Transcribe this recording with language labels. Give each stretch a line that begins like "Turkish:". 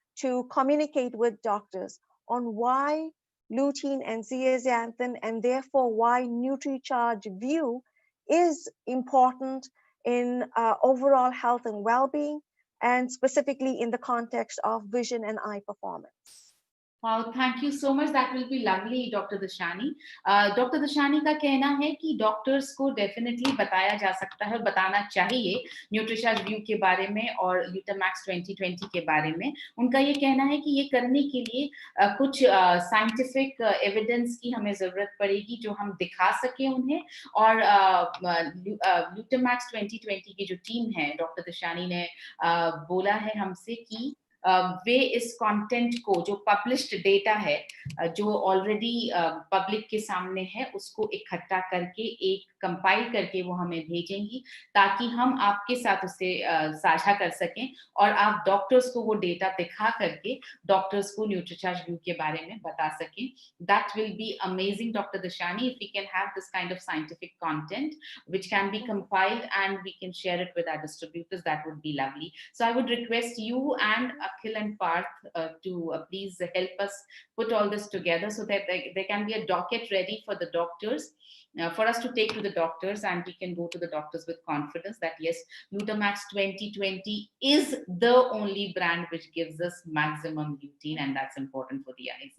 English: to communicate with doctors on why lutein and zeaxanthin, and therefore why NutriCharge View is important in overall health and well-being, and specifically in the context of vision and eye performance. Wow, thank you so much. That will be lovely, Dr. Dashani. Dr.
Hindi: Dashani का कहना है कि doctors को definitely बताया जा सकता है, बताना चाहिए न्यूट्रीचार्ज व्यू के बारे में और ल्यूटामैक्स 2020 के बारे में. उनका ये कहना है कि ये करने के लिए कुछ साइंटिफिक एविडेंस की हमें जरूरत पड़ेगी जो हम दिखा सके उन्हें. और ल्यूटामैक्स 2020 की जो टीम है, डॉक्टर दशानी ने बोला है हमसे कि वे इस कंटेंट को, जो पब्लिश्ड डेटा है, जो ऑलरेडी पब्लिक के सामने है, उसको इकट्ठा करके एक कंपाइल करके वो हमें भेजेंगी ताकि हम आपके साथ उसे साझा कर सकें और आप डॉक्टर्स को वो डेटा दिखा करके डॉक्टर्स को न्यूट्रीचार्ज व्यू के बारे में बता सकें.
English: That will be amazing, doctor Dashani, if we can have this kind of scientific content which can be compiled and we can share it with our distributors. That would be lovely. So I would request you and Akhil and Parth to please help us put all this together so that there can be a docket ready for the doctors, for us to take to the doctors, and we can go to the doctors with confidence that yes, Glutamax 2020 is the only brand which gives us maximum lutein, and that's important for the eyes.